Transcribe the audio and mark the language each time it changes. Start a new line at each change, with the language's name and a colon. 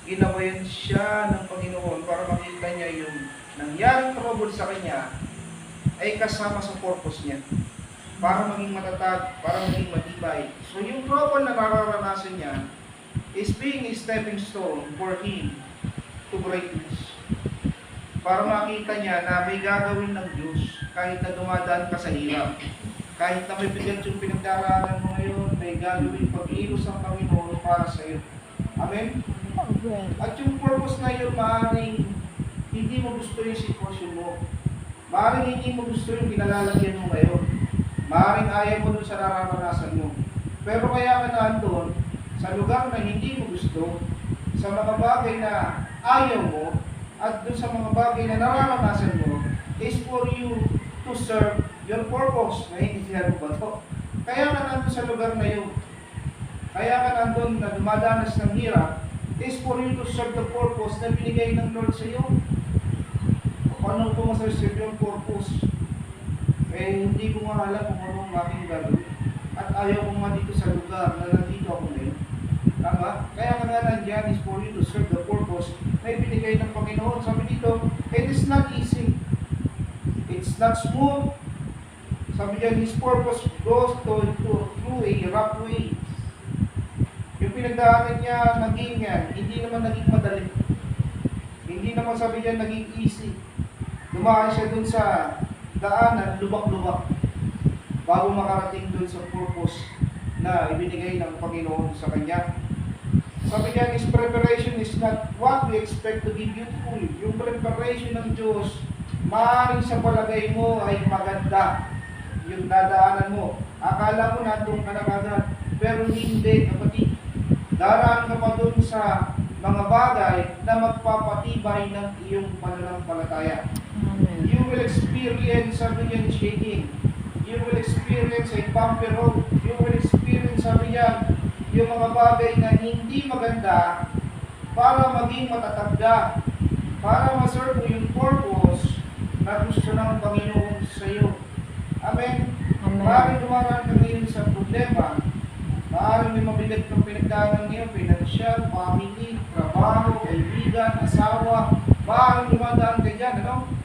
Filipino: Ginawayan siya ng Panginoon para makita niya yung nangyaring trouble sa kanya ay kasama sa purpose niya. Para maging matatag, para maging matibay. So yung trouble na nararanasan niya
English: is being a stepping stone for him to greatness.
Filipino: Para makita niya na may gagawin ng Diyos kahit na dumadaan ka sa hirap. Kahit na may bigat yung pinagdaraanan mo ngayon, may gagawin pag-ilos ang Panginoon para sa iyo. Amen? At yung purpose na yun, maaaring hindi mo gusto yung sitwasyon mo. Maaaring hindi mo gusto yung kinalalagyan mo ngayon. Maaaring ayaw mo dun sa nararanasan mo. Pero kaya ka naandun, sa lugar na hindi mo gusto, sa mga bagay na ayaw mo, at dun sa mga bagay na nararanasan mo,
English: is for you to serve your purpose.
Filipino: Naiintindihan mo ba ito? Kaya ka nandun sa lugar na yun. Kaya ka nandun na dumadanas ng hirap,
English: is for you to serve the purpose
Filipino: na binigay ng Lord sa iyo. Paano ko masaserve yung purpose? Hindi ko nga alam kung ano ang aking gagawin. At ayaw ko nga dito sa lugar na nandito ako ngayon. Tama? Kaya nga nandiyan
English: is for you to serve the purpose
Filipino: na ibinigay ng Panginoon. Sabi dito,
English: it is not easy. It's not smooth.
Filipino: Sabi niya,
English: His purpose goes through a rough way.
Filipino: Yung pinagdaanan niya, hindi naman naging madali. Hindi naman sabi niya, naging easy. Dumaan siya dun sa daanan, lubak-lubak, bago makarating dun sa purpose na ibinigay ng Panginoon sa kanya. Sabi niya,
English: His preparation is not what we expect to be beautiful.
Filipino: Yung preparation ng Diyos, maaaring sa palagay mo ay maganda. Yung dadaanan mo, akala mo nandun ka na agad, pero hindi, kapatid. Daraan ka pa dun sa mga bagay na magpapatibay ng iyong pananampalataya. Amen.
English: You will experience,
Filipino: sabi niya,
English: shaking. You will experience a bumpy road. You will experience,
Filipino: sabi niya, yung mga bagay na hindi maganda para maging matatag ka, para ma-serve mo yung purpose na gusto ng Panginoon sa iyo. Amen? Amen. Maaaring dumaraan ka ngayon sa problema, maaaring may mabigat kang pinagdaanan ngayon, financial, family, trabaho, kaibigan, asawa, maaaring dumadaan ka dyan, ano?